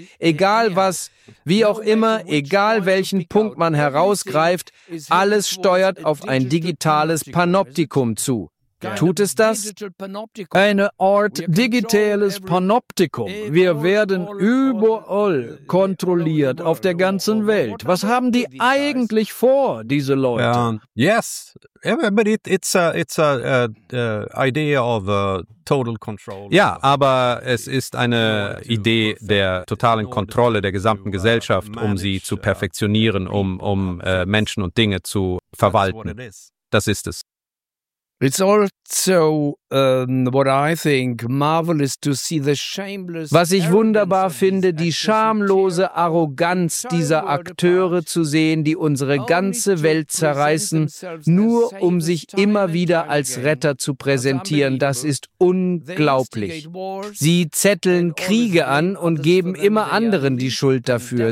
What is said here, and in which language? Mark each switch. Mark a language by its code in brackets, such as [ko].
[de] Egal was, wie auch immer, egal welchen Punkt man herausgreift, alles steuert auf ein digitales Panoptikum zu. Tut es das? Eine Art digitales Panoptikum. Wir werden überall kontrolliert auf der ganzen Welt. Was haben die eigentlich vor, diese Leute? [en] Yes, but it's a idea of a total control. [de] Ja, aber es ist eine Idee der totalen Kontrolle der gesamten Gesellschaft, um sie zu perfektionieren, um Menschen und Dinge zu verwalten. Das ist es. [en] It's also what I think marvelous to see the shameless. [de] Was ich wunderbar finde, die schamlose Arroganz dieser Akteure zu sehen, die unsere ganze Welt zerreißen, nur um sich immer wieder als Retter zu präsentieren, das ist unglaublich. Sie zetteln Kriege an und geben immer anderen die Schuld dafür.